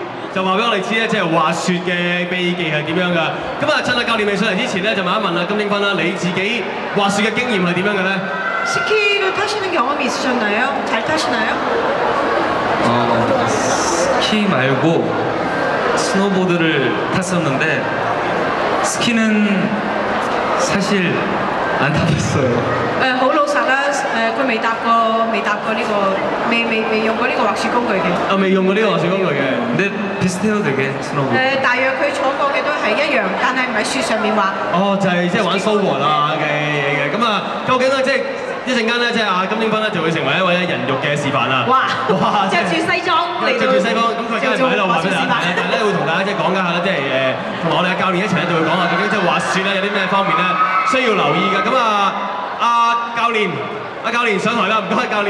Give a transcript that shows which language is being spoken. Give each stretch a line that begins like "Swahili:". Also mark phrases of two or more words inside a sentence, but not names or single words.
Cantonese: 就話俾我哋知咧，即係滑雪嘅秘技係點樣㗎。咁啊，趁阿教練未上嚟之前咧，就問一問啊金英芬啦，你自己滑雪嘅經驗係點樣嘅咧？
Korean: 스키를 타시는 경험이 있으셨나요? 잘 타시나요? 스키 말고 스노보드를 탔었는데 스키는 사실 안 타봤어요.
Cantonese: 好老實啦，佢未搭過呢個，未用過呢個滑雪工具嘅。未用過呢個滑雪工具嘅。
Korean: 근데 비슷해요 되게 스노보드.
Cantonese: 大約佢坐過嘅都係一樣，但係唔係雪上面滑。哦，就係即係玩 snowboard 啊嘅嘢嘅。咁啊，究竟咧即係一陣間咧，即係阿金英芬咧就會成為一位人肉嘅示範啦。哇！着住西裝嚟到，着住西裝，咁佢梗係唔喺度話俾大家聽，但係咧會同大家即係講解下咧，即係同埋我哋嘅教練一齊咧就會講下究竟即係滑雪咧有啲咩方面咧需要留意嘅。咁啊，阿教練上台啦，唔該教練。